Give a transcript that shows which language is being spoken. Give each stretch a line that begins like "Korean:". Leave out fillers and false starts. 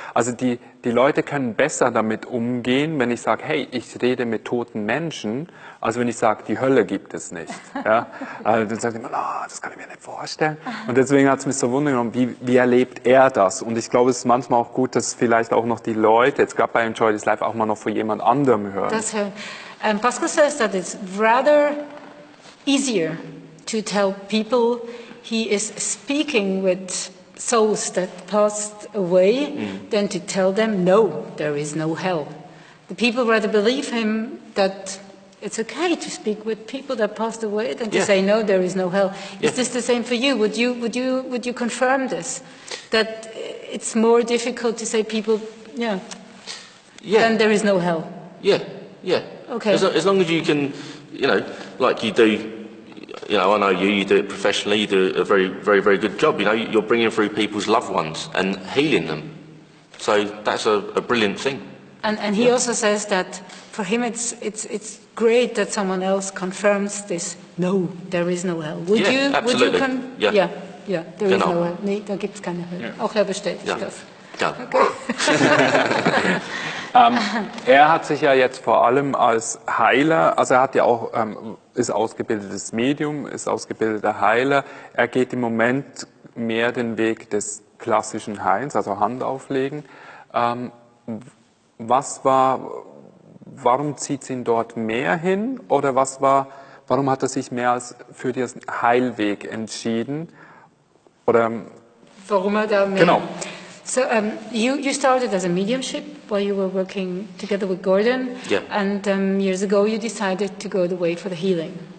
German: Also die Leute können besser damit umgehen, wenn ich sage, hey, ich rede mit toten Menschen, als wenn ich sage, die Hölle gibt es nicht. Ja? Also dann sagt jemand, das kann ich mir nicht vorstellen. Und deswegen hat es mich so wundern genommen, wie erlebt er das? Und ich glaube, es ist manchmal auch gut, dass vielleicht auch noch die Leute, jetzt gerade bei Enjoy This Life, auch mal noch von jemand anderem hören. Das hören.
English: Pascal says that it's rather easier to tell people he is speaking with souls that passed away than to tell them, no, there is no hell. The people rather believe him that it's okay to speak with people that passed away than to say, no, there is no hell. Is this the same for you? Would you confirm this? That it's more difficult to say people, then there is no hell? Yeah. Okay. As long as you can, like you do, I know you do it professionally, you do a very, very, very good job. You're bringing through people's loved ones and healing them. So that's a brilliant thing. And he also says that for him it's great that someone else confirms this. No, there is no hell. Would you? Absolutely. There is no hell.
German: Nee, da gibt's keine Hölle. Auch er bestätigt das. Ja. Okay. Er hat sich ja jetzt vor allem als Heiler, also er hat ja auch, ist ausgebildetes Medium, ist ausgebildeter Heiler. Er geht im Moment mehr den Weg des klassischen Heils, also Hand auflegen. Warum zieht es ihn dort mehr hin? Oder warum hat er sich mehr als für den Heilweg entschieden? Oder warum er da mehr? Genau.
English: So you started as a mediumship while you were working together with Gordon, and years ago you decided to go the way for the healing.